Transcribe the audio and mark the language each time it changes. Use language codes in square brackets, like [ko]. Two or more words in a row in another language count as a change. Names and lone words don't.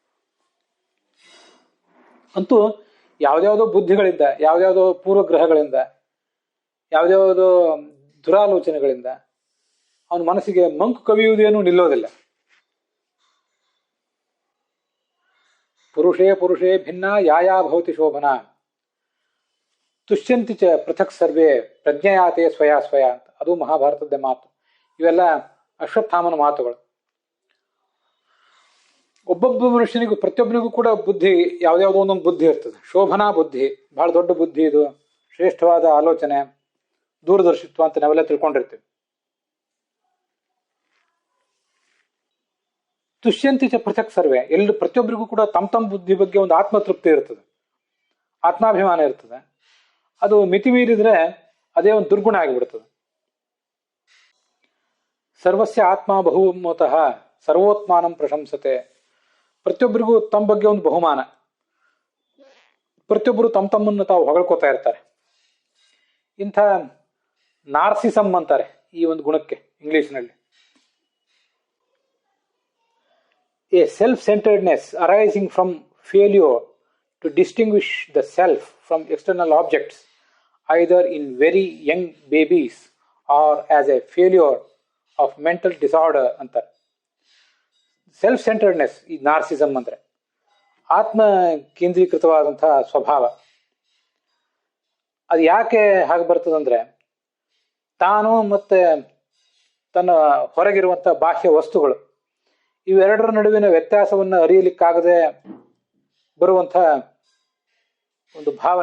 [kn] ಅಂತೂ ಯಾವ್ದ್ಯಾವುದೋ ಬುದ್ಧಿಗಳಿಂದ, ಯಾವ್ದ್ಯಾವುದೋ ಪೂರ್ವಗ್ರಹಗಳಿಂದ, ಯಾವ್ದ್ಯಾವುದೋ ದುರಾಲೋಚನೆಗಳಿಂದ ಅವನ ಮನಸ್ಸಿಗೆ ಮಂಕು ಕವಿಯುವುದೇನು ನಿಲ್ಲೋದಿಲ್ಲ. [sa] ಪುರುಷೇ ಪುರುಷೇ ಭಿನ್ನ ಯಾಯಾ ಭವತಿ ಶೋಭನ ತುಷ್ಯಂತಿ ಚ ಪೃಥಕ್ ಸರ್ವೇ ಪ್ರಜ್ಞೆಯಾತೆ ಸ್ವಯಾ ಸ್ವಯ [kn] ಅಂತ, ಅದು ಮಹಾಭಾರತದ ಮಾತು. ಇವೆಲ್ಲ ಅಶ್ವತ್ಥಾಮನ ಮಾತುಗಳು. ಒಬ್ಬೊಬ್ಬ ಮನುಷ್ಯನಿಗೂ, ಪ್ರತಿಯೊಬ್ಬನಿಗೂ ಕೂಡ ಬುದ್ಧಿ, ಯಾವ್ದ್ಯಾವುದೋ ಒಂದೊಂದು ಬುದ್ಧಿ ಇರ್ತದೆ. ಶೋಭನಾ ಬುದ್ಧಿ, ಬಹಳ ದೊಡ್ಡ ಬುದ್ಧಿ, ಇದು ಶ್ರೇಷ್ಠವಾದ ಆಲೋಚನೆ, ದೂರದರ್ಶಿತ್ವ ಅಂತ ನಾವೆಲ್ಲ ತಿಳ್ಕೊಂಡಿರ್ತೀವಿ. [sa] ತುಷ್ಯಂತಿ ಚ ಪೃಥಕ್ ಸರ್ವೆ, [kn] ಎಲ್ಲರೂ ಪ್ರತಿಯೊಬ್ಬರಿಗೂ ಕೂಡ ತಮ್ಮ ಬುದ್ಧಿ ಬಗ್ಗೆ ಒಂದು ಆತ್ಮತೃಪ್ತಿ ಇರ್ತದೆ, ಆತ್ಮಾಭಿಮಾನ ಇರ್ತದೆ. ಅದು ಮಿತಿ ಮೀರಿದ್ರೆ ಅದೇ ಒಂದು ದುರ್ಗುಣ ಆಗಿಬಿಡ್ತದೆ. [sa] ಸರ್ವಸ್ಯ ಆತ್ಮ ಬಹುಮತಃ ಸರ್ವೋತ್ಮಾನಂ ಪ್ರಶಂಸತೆ. [kn] ಪ್ರತಿಯೊಬ್ಬರಿಗೂ ತಮ್ಮ ಬಗ್ಗೆ ಒಂದು ಬಹುಮಾನ, ಪ್ರತಿಯೊಬ್ಬರು ತಮ್ಮನ್ನು ತಾವು ಹೊಗಳ್ಕೋತಾ ಇರ್ತಾರೆ. ಇಂಥ ನಾರ್ಸಿಸಮ್ ಅಂತಾರೆ ಈ ಒಂದು ಗುಣಕ್ಕೆ ಇಂಗ್ಲಿಷ್ನಲ್ಲಿ. [en] A self-centeredness arising from failure to distinguish the self from external objects, either in very young babies or as a failure of mental disorder ಅಂತಾರೆ. self centeredness [kn] ಈ ನಾರ್ಸಿಸಮ್ ಅಂದರೆ ಆತ್ಮ ಕೇಂದ್ರೀಕೃತವಾದಂತಹ ಸ್ವಭಾವ. ಅದು ಯಾಕೆ ಹಾಗೆ ಬರ್ತದಂದ್ರೆ, ತಾನು ಮತ್ತೆ ತನ್ನ ಹೊರಗಿರುವಂಥ ಬಾಹ್ಯ ವಸ್ತುಗಳು ಇವೆರಡರ ನಡುವಿನ ವ್ಯತ್ಯಾಸವನ್ನು ಅರಿಯಲಿಕ್ಕಾಗದೆ ಬರುವಂಥ ಒಂದು ಭಾವನೆ.